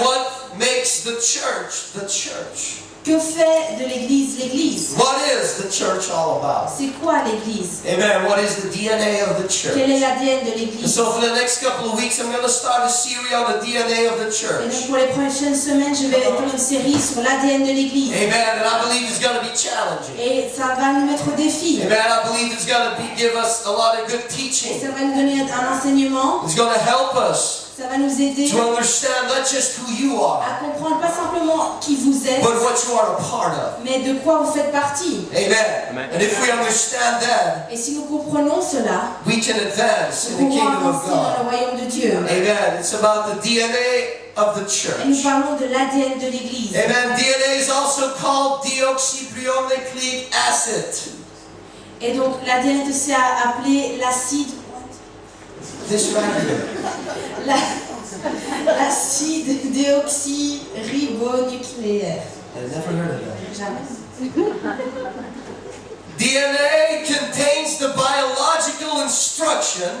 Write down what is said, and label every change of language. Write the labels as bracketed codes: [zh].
[en] What makes the church the church? [fr] Que fait de l'église l'église? [en] What is the church all about? [fr] C'est quoi l'église? [en] Amen. What is the DNA of the [fr] Quel est [en] church? [fr] l'ADN de [en] And [fr] l'église? [en] so for the next couple of weeks, I'm going to start a series on the DNA of the [fr] Et donc [en] church. [fr] pour les prochaines semaines, je vais faire une série sur l'ADN de l'église. [en] Amen. And I believe it's going to be challenging. [fr] Et ça va nous mettre au défi. [en] Amen. I believe it's going to give us a lot of good [fr] Et [en] teaching. [fr] ça va nous donner un enseignement. [en] It's going to help us [fr] Ça va nous aider [en] to understand not just who you are, [fr] à comprendre pas simplement qui vous êtes, [en] but what you are a part of. [fr] mais de quoi vous faites partie. [en] Amen. And if we understand that, [fr] Et si nous comprenons cela, [en] we can advance in [fr] nous [en] the [fr] pouvons [en] kingdom of [fr] avancer dans [en] God. [fr] le royaume de Dieu. [en] Amen. It's about the DNA of the [fr] Et nous [en] church. [fr] parlons de l'ADN de l'église. [en] Amen. DNA is also called deoxyribonucleic acid. [fr] Et donc l'ADN est aussi appelé l'acide. [en] This right here. [fr] L'acide déoxyribonucléaire. [en] I've never heard of that. [fr] Jamais. [en] DNA contains the biological instruction